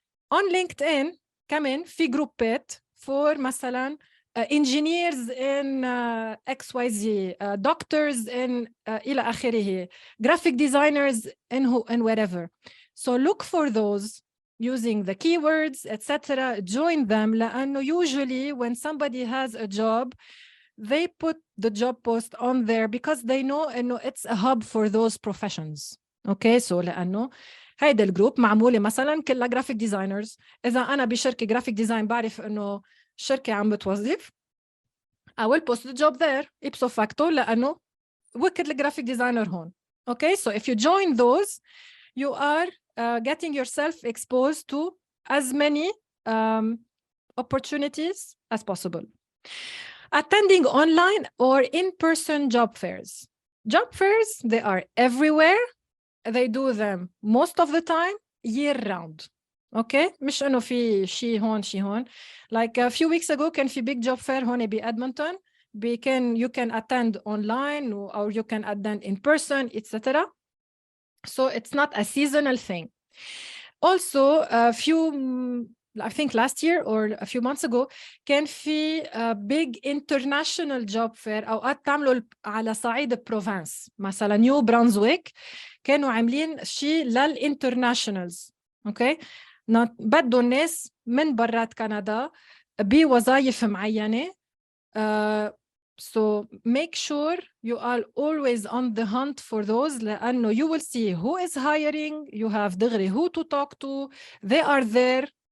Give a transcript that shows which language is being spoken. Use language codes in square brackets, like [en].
[en] On LinkedIn, [ar] كمان في جروبات [en] for [ar] مثلا [en] engineers in XYZ, doctors in [ar] إلى آخره, [en] graphic designers in wherever. So look for those using the keywords, etc. Join them [ar] لأنه [en] usually when somebody has a job, they put the job post on there because they know [ar] إنه [en] it's a hub for those professions. Okay, so [ar] لأنه هيدا الجروب معمولة مثلا كلها [en] graphic designers. [ar] إذا أنا بشركة graphic design بعرف إنه الشركة عم بتوظف, [en] I will post the job there [ar] ipso facto لأنه وكل الجرافيك ديزاينر هون. [en] Okay, so if you join those, you are getting yourself exposed to as many opportunities as possible. Attending online or in-person job fairs. Job fairs, they are everywhere. They do them most of the time, year-round. [ar] Okay, مش إنه في شيء هون. [en] Like a few weeks ago [ar] كان في [en] big job fair [ar] هون بإدمونتون. [en] You can attend online or you can attend in person, etc. So it's not a seasonal thing. Also, I think last year or a few months ago [ar] كان في [en] a big international job fair [ar] أوقات تعملوا على صعيد البروفانس. مثلا نيو برانزويك كانوا عاملين شيء للانترناشنالز. اوكي, بدوا الناس من برات كندا بوظائف معينة. [en] So make sure you are always on the hunt for those [ar] لأنه [en] you will see who is hiring, you have [ar] دغري [en] who to talk to, they are there.